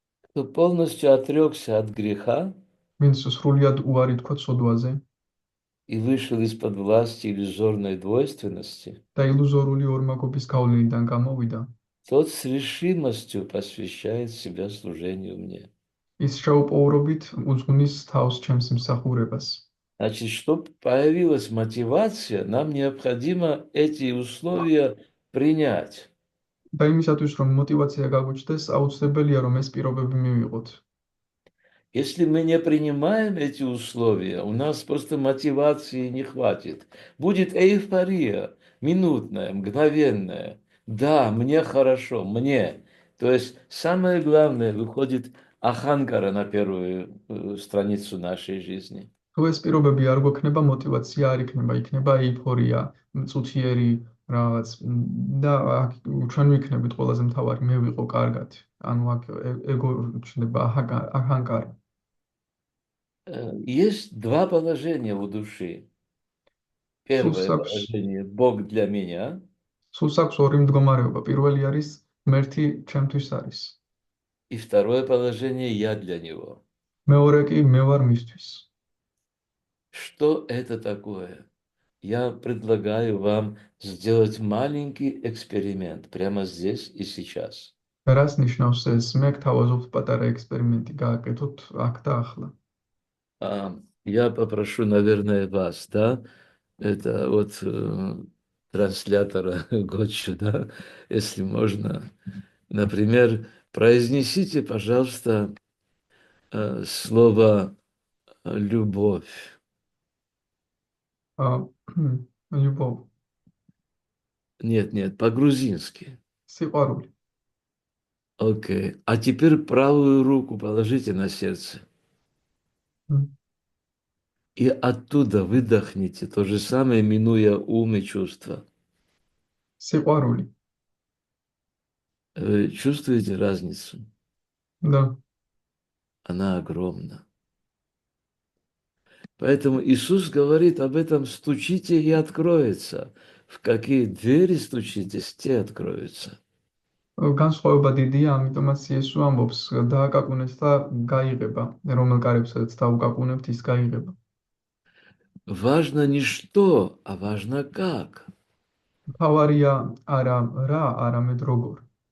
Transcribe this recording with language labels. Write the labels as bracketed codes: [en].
[ru] кто полностью отрекся от греха [ka] ვინც სრულიად უარი თქვა ცოდვაზე [ru] и вышел из-под власти иллюзорной двойственности, [ka] და ილუზორული ორმაგობის გავლენიდან გამოვიდა, [ru] тот с решимостью посвящает себя служению мне. [ka] ის შეუპოვრობით უძღვნის თავს ჩემს მსახურებას. [ru] Значит, чтобы появилась мотивация, нам необходимо эти условия принять. [ka] და იმისათვის, რომ [ru] мотивация [ka] გაგვიჩნდეს, აუცილებელია, რომ ეს პირობები მივიღოთ. [ru] Если мы не принимаем эти условия, у нас просто мотивации не хватит. Будет эйфория, минутная, мгновенная. Да, мне хорошо, мне. То есть самое главное выходит аханкара на первую страницу нашей жизни. [ka] თუ ეს პირობები არ გვექნება, [ru] мотивация [ka] არ იქნება, იქნება ეიფორია, მწუთიერი რაღაც და ჩვენ ვიქნებით ყველაზე მთავარი, მე ვიყო კარგად. ანუ აქ ეგო ჩნდება ახანკარა. [ru] Есть два положения у души. [ka] სულს [ru] Первое [ka] აქვს [ru] положение – Бог для меня. [ka] სულს აქვს ორი მდგომარეობა. პირველი არის ღმერთი ჩემთვის არის. [ru] И второе положение – я для него. [ka] მეორე კი მე ვარ მისთვის. [ru] Что это такое? Я предлагаю вам сделать маленький эксперимент прямо здесь и сейчас. [ka] რას ნიშნავს ეს? მე გთავაზობთ პატარა ექსპერიმენტი გააკეთოთ აქ და ახლა. [ru] Я попрошу, наверное, вас, да, это вот транслятора Гочу, да, если можно. Например, произнесите, пожалуйста, слово «любовь». любовь. Нет, по-грузински. [ka] სიყვარული. [ru] Окей. А теперь правую руку положите на сердце. И оттуда выдохните то же самое, минуя ум и чувства. [ka] სიყვარული. [ru] Вы чувствуете разницу? Да. Она огромна. Поэтому Иисус говорит об этом: стучите и откроется. В какие двери стучитесь, те откроются. [ka] განსხვავება დიდია, ამიტომაც იესო ამბობს, დააკაკუნეთ და გაიღება. რომელ კარებსაც დაუკაკუნებთ, ის გაიღება. [ru] Важно не что, а важно как. [ka] თავარია არა რა, არამედ როგორ.